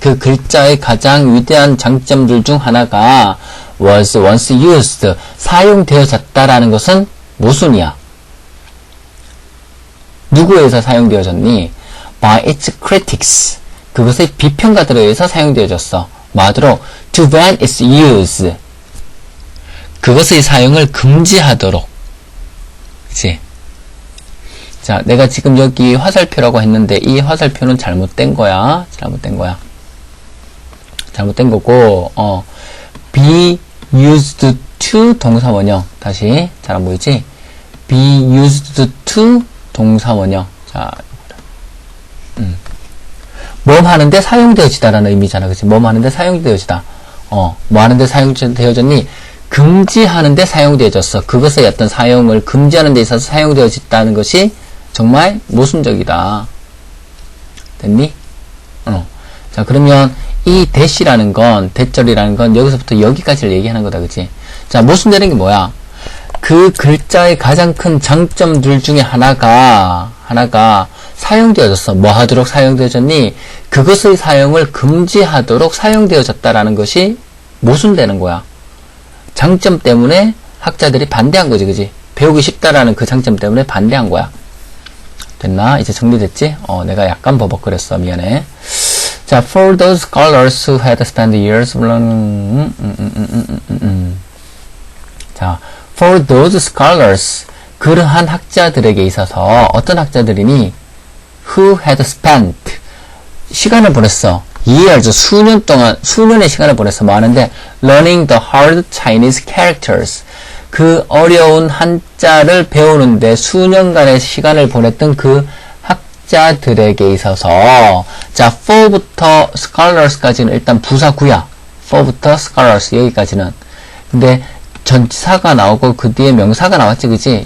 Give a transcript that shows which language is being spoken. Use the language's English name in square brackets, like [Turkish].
[Korean] 그 글자의 가장 위대한 장점들 중 하나가 [English] was once used. [Korean] 사용되어졌다라는 것은 모순이야. 누구에 의해서 사용되어졌니? [English] By its critics. [Korean] 그것의 비평가들에 의해서 사용되어졌어. [English] 말대로 to ban its use. [Korean] 그것의 사용을 금지하도록. 그치? 자, 내가 지금 여기 화살표라고 했는데 이 화살표는 잘못된 거야. 잘못된 거고, be used to 동사원형. 다시 잘 안 보이지? be used to 동사원형. 자, 뭐 하는데 사용되어지다라는 의미잖아. 그치? 뭐 하는데 사용되어지다. 뭐 하는데 사용되어졌니? 금지하는데 사용되어졌어. 그것의 어떤 사용을 금지하는 데 있어서 사용되어졌다는 것이 정말 모순적이다. 됐니? 자, 그러면 이 대시라는 건, 대절이라는 건 여기서부터 여기까지를 얘기하는 거다. 그치? 자, 모순되는 게 뭐야? 그 글자의 가장 큰 장점들 중에 하나가 사용되어졌어. 뭐 하도록 사용되어졌니? 그것의 사용을 금지하도록 사용되어졌다라는 것이 모순되는 거야. 장점 때문에 학자들이 반대한 거지, 그지? 배우기 쉽다라는 그 장점 때문에 반대한 거야. 됐나? 이제 정리됐지? 내가 약간 버벅거렸어. 미안해. [English] 자, for those scholars who had spent years learning, 자, for those scholars, [Korean] 그러한 학자들에게 있어서, 어떤 학자들이니? [English] who had spent, [Korean] 시간을 보냈어. years, 수년의 시간을 보냈어. 뭐 하는데? [English] learning the hard Chinese characters. [Korean] 그 어려운 한자를 배우는데 수년간의 시간을 보냈던 그 학자들에게 있어서, 자, for부터 scholars까지는 일단 부사구야. for부터 scholars, 여기까지는. 근데 전치사가 나오고 그 뒤에 명사가 나왔지, 그치?